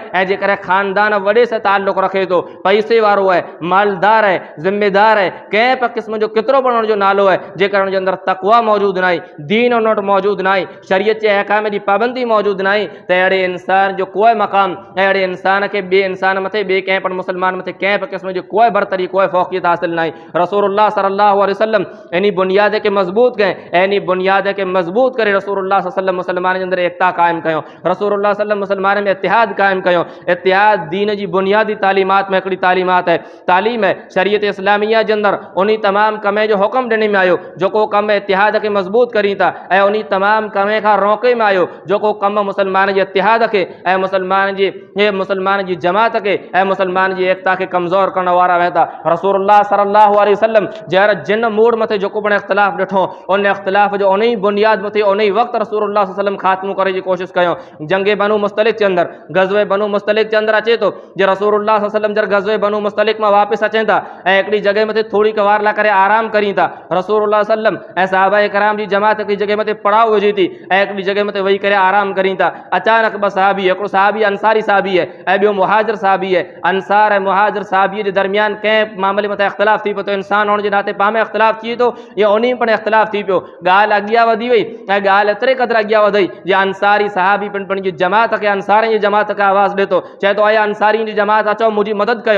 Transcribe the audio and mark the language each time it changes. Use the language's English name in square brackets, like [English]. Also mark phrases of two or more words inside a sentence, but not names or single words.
[Sindhi] ऐं जेकर ख़ानदान वॾे सां ताल्लुक़ रखे थो, पैसे वारो आहे, मालदार आहे, ज़िम्मेदार आहे, कंहिं बि क़िस्म जो केतिरो बि उनजो नालो आहे, जेकर उनजे अंदरि तक़वा मौजूदु न आहे, दीन उन वटि मौजूदु न आहे, शरीयत जे अहकाम जी पाबंदी मौजूदु न आहे, त अहिड़े इंसान जो कोई मक़ाम, अहिड़े इंसान खे ॿिए इंसान मथे, ॿिए कंहिं पण मुस्लमान मथे कंहिं बि क़िस्म जी कोई बरतरी कोई फ़ौक़ियत हासिल न आहे। रसूलुल्लाह [Arabic] صلى الله عليه وسلم [Sindhi] इन बुनियाद के मज़बूत करें, इन बुनियाद के मज़बूत करे रसूलुल्लाह [Arabic] صلى الله عليه وسلم [Sindhi] मुसलमान जे अंदरि एकता क़ाइमु कयो, रसूलुल्लाह [Arabic] صلى الله عليه وسلم [Sindhi] मुसलमान में इत्तिहाद क़ाइमु कयो। इत्तिहाद दीन जी बुनियादी तालीमात में हिकिड़ी तालीमात है, तालीम है शरीयत इस्लामिया जे अंदरि उन तमाम कम जो हुक्म ॾिने में आयो जेको कम इत्तिहाद के मज़बूत करी था ऐं उन तमाम कम खां रोके में आयो जेको कम मुसलमान जे इत्तिहाद के ऐं मुसलमान जी जमात के ऐं मुसलमान जी एकता के कमज़ोर करण वारा वेंदा। रसूलुल्लाह [Arabic] صلى الله عليه وسلم [Sindhi] जहर जिन मूड मथे जेको पण इख़्तिलाफ़ ॾिठो, उन इख़्तिलाफ़ जो उन ई बुनियाद मथे उन ई वक़्तु रसूलुल्लाह [Arabic] صلى الله عليه وسلم [Sindhi] ख़ात्मो करे जी कोशिश कयो। जंगे बनु मुस्तलिक के अंदर, गज़वे बनु मुस्तलिक के अंदर अचे तो जे रसूलुल्लाह [Arabic] صلى الله عليه وسلم [Sindhi] जर गज़वे बनु मुस्तलिक में वापस अचें था ऐं हिकिड़ी जगह मथे थोड़ी कवार इफ्तार ला करे आराम करी था रसूलुल्लाह सल्लम ऐं सहाबा कराम जी जमात की जगह मते पड़ाव हुई थी ऐं हिकिड़ी जगह मते वेही करे आराम करी था। अचानक ॿ सहाबी हिकिड़ो सहाबी अंसारी सहाबी है ऐं ॿियो मुहाजिर सहाबी है। अंसार ऐं मुहाजिर सहाबीअ जे दरमियान कंहिं मामले मथे इख़्तिलाफ़ थी पियो त इंसान हुअण जे नाते पाण में इख़्तिलाफ़ थी थो या उन में इख़्तिलाफ़ थी पियो। ॻाल्हि अॻियां वधी वई ऐं ॻाल्हि एतिरे क़दुरु अॻियां वधी जे अंसारी सहाबी पंहिंजी जमात खे अंसारनि जी जमात खे आवाज़ ॾे थो चए थो आया अंसारी जी जमात अचो मुंहिंजी मदद कयो।